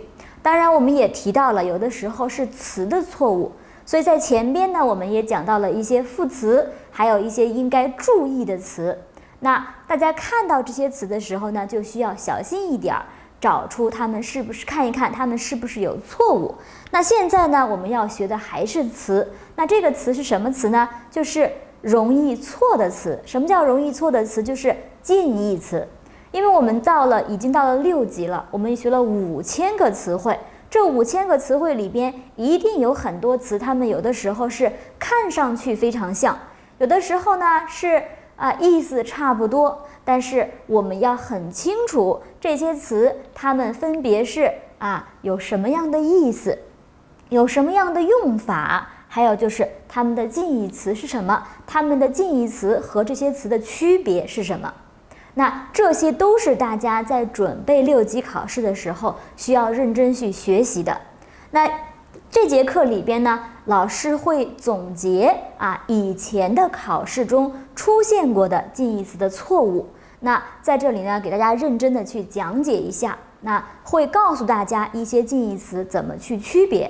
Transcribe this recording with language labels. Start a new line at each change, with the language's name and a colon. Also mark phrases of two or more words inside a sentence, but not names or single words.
Chinese: 當然，我們也提到了有的时候是詞的錯誤，所以在前邊呢，我們也講到了一些副詞，還有一些應該注意的詞。那大家看到這些詞的時候呢，就需要小心一點，找出它們是不是看一看它们是不是有錯誤。那現在呢，我們要學的還是詞。那這個詞是什麼詞呢？就是容易錯的詞。什麼叫容易錯的詞？就是近義詞。因為我們已經到了6級了，我們學了5000個詞彙。這5000個詞彙裡邊一定有很多詞，它們有的時候是看上去非常像，有的時候呢是意思差不多，但是我們要很清楚這些詞它們分別是有什麼樣的意思，有什麼樣的用法，還有就是它們的近義詞是什麼，它們的近義詞和這些詞的區別是什麼。那這些都是大家在準備6級考試的時候需要認真去學習的。那這節課裡邊呢，老師會總結以前的考試中出現過的近義詞的錯誤。那在這裡呢，給大家認真的去講解一下，那會告訴大家一些近義詞怎麼去區別。